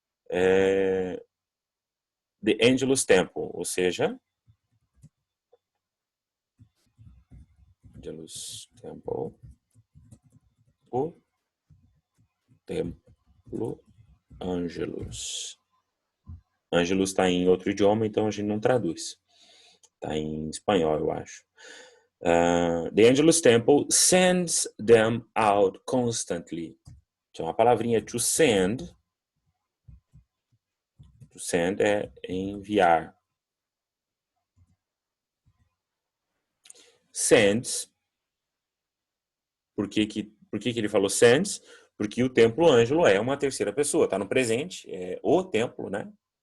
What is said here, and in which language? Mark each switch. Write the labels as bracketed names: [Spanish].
[Portuguese] The Angelus Temple, ou seja, Angelus Temple, o Templo Angelus. Angelus está em outro idioma, então a gente não traduz. Está em espanhol, eu acho. [English] The Angelus Temple sends them out constantly. [Portuguese] Então a palavrinha to send é enviar. Sends. Por que ele falou sends? Porque o templo Ângelo é uma terceira pessoa, está no presente, é o templo, né?